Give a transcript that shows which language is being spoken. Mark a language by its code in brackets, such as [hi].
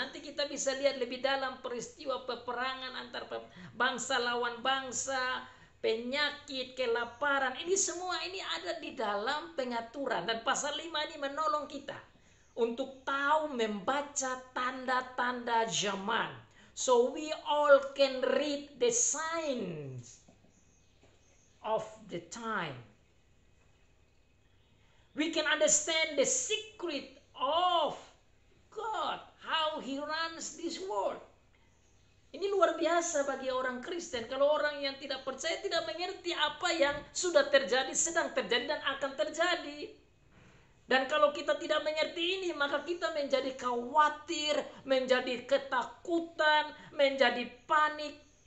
[id] Nanti kita bisa lihat lebih dalam peristiwa peperangan antar bangsa lawan bangsa, penyakit, kelaparan. Ini semua ini ada di dalam pengaturan, dan pasal 5 ini menolong kita untuk tahu membaca tanda-tanda zaman. [en] So we all can read the signs of the time. We can understand the secret of God, how He runs this world. [id] Ini luar biasa bagi orang Kristen. Kalau orang yang tidak percaya tidak mengerti apa yang sudah terjadi, sedang terjadi, dan akan terjadi. Dan kalau kita tidak mengerti ini, maka kita menjadi khawatir, menjadi ketakutan, menjadi panik.